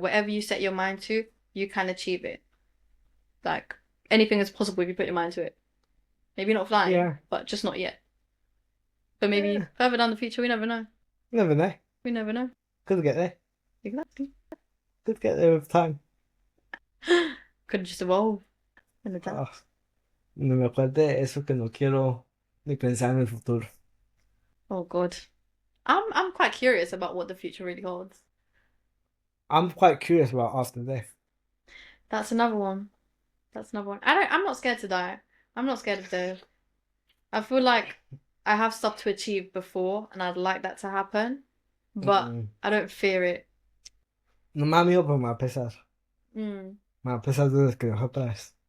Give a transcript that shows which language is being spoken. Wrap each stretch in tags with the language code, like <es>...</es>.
<en>Whatever you set your mind to, you can achieve it. Like anything is possible if you put your mind to it. Maybe not flying, but just not yet. But maybe further down the future, we never know. Never know. We never know. Could get there. Exactly. Could get there with time. Could just evolve in the time.</en> <es>Oh, no me acuerde eso que no quiero ni pensar en el futuro.</es> <en>Oh God. I'm quite curious about what the future really holds. I'm quite curious about after death. That's another one. I'm not scared to die. I'm not scared of death. I feel like I have stuff to achieve before and I'd like that to happen. But I don't fear it.</en> <es>No me da miedo, pero me va a pesar. Me va a pesar de los que dejó atrás.</es>